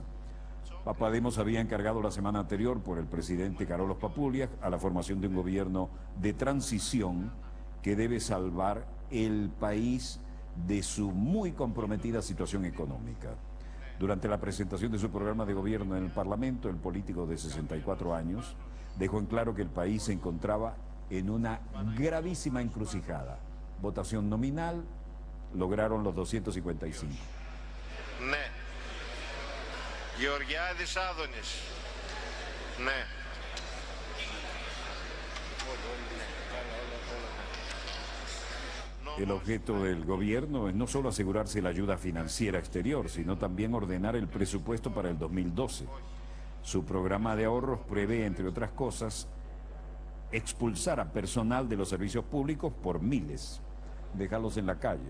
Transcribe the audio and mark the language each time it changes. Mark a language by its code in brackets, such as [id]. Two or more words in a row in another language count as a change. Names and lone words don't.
[es] Papademos había encargado la semana anterior por el presidente Karolos Papoulias a la formación de un gobierno de transición que debe salvar el país de su muy comprometida situación económica. Durante la presentación de su programa de gobierno en el Parlamento, el político de 64 años dejó en claro que el país se encontraba en una gravísima encrucijada. Votación nominal, lograron los 255. [el] Ναι. Γεωργιάδης Άδωνης. Ναι. [es] El objeto del gobierno es no solo asegurarse la ayuda financiera exterior, sino también ordenar el presupuesto para el 2012. Su programa de ahorros prevé, entre otras cosas, expulsar a personal de los servicios públicos por miles, dejarlos en la calle.